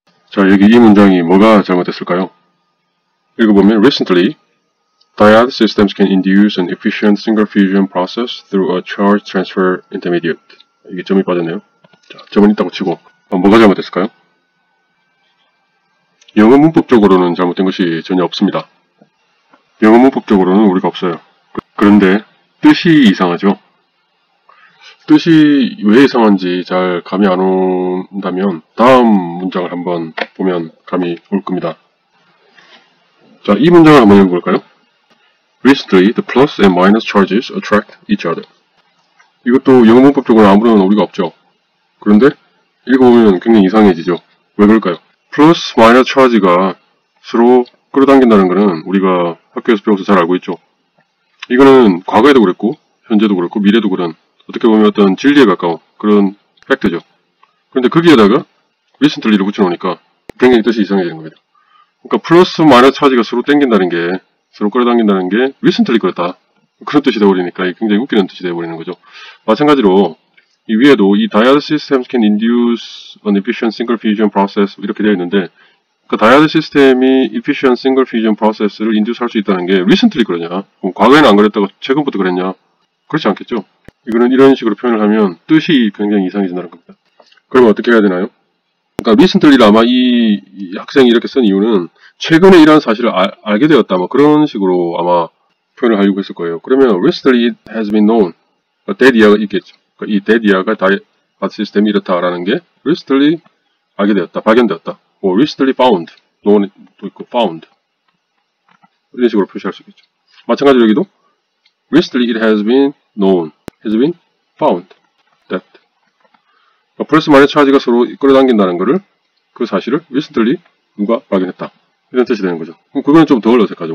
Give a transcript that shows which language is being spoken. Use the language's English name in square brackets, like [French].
[Korean] 자, 여기 이 문장이 뭐가 잘못됐을까요? 읽어보면 [English] recently, dyad systems can induce an efficient single fusion process through a charge transfer intermediate. [Korean] 이게 점이 빠졌네요. 자, 점은 있다고 치고 뭐가 잘못됐을까요? 영어 문법적으로는 잘못된 것이 전혀 없습니다. 영어 문법적으로는 우리가 없어요. 그런데 뜻이 이상하죠. 뜻이 왜 이상한지 잘 감이 안 온다면 다음 문장을 한번 보면 감이 올 겁니다. 자, 이 문장을 한번 읽어볼까요? [English] Recently, the plus and minus charges attract each other. [Korean] 이것도 영어 문법적으로 아무런 오리가 없죠. 그런데 읽어보면 굉장히 이상해지죠. 왜 그럴까요? 플러스 마이너스 차지가 서로 끌어당긴다는 것은 우리가 학교에서 배워서 잘 알고 있죠. 이거는 과거에도 그랬고 현재도 그렇고 미래도 그런 어떻게 보면 어떤 진리에 가까운 그런 팩트죠. 그런데 거기에다가 recently를 붙여놓으니까 굉장히 뜻이 이상해지는 겁니다. 그러니까 플러스 마이너스 차지가 서로 당긴다는 게 서로 끌어당긴다는 게 recently 그렇다. 그런 뜻이 되어버리니까 굉장히 웃기는 뜻이 되어버리는 거죠. 마찬가지로 이 위에도 이 [English] dyad systems can induce an efficient single fusion process [Korean] 이렇게 되어 있는데 그 [English] dyad 시스템이 efficient single fusion process를 induce [Korean] 할 수 있다는 게 [English] recently [Korean] 그러냐? 그럼 과거에는 안 그랬다고 최근부터 그랬냐? 그렇지 않겠죠? 이거는 이런 식으로 표현을 하면 뜻이 굉장히 이상해진다는 겁니다. 그러면 어떻게 해야 되나요? 그러니까 recently를 아마 이 학생이 이렇게 쓴 이유는 최근에 이러한 사실을 알게 되었다 뭐 그런 식으로 아마 표현을 하려고 했을 거예요. 그러면 [English] recently it has been known that year가 [Korean] 있겠죠. 그러니까 이 that year가 dyad 시스템이 이렇다라는 게 recently 알게 되었다, 발견되었다. 뭐 recently found, known도 있고 found 이런 식으로 표시할 수 있겠죠. 마찬가지로 여기도 [English] recently it has been known, has been found that [Korean] 플러스 마이너스 차지가 서로 끌어당긴다는 것을 그 사실을 recently 누가 발견했다 이런 뜻이 되는 거죠. 그럼 그거는 좀 덜 어색하죠.